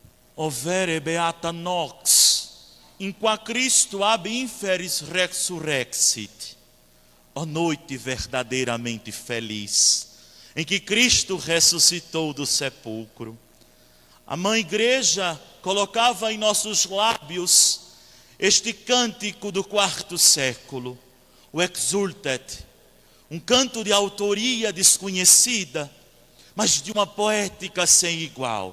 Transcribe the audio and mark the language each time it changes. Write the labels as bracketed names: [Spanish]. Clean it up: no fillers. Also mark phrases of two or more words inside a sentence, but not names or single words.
[Latin] overe beata nox, in qua Cristo ab inferis resurrexit. [Portuguese] Ó noite verdadeiramente feliz, em que Cristo ressuscitou do sepulcro. A Mãe Igreja colocava em nossos lábios este cântico do quarto século, o Exultet, um canto de autoria desconhecida, mas de uma poética sem igual.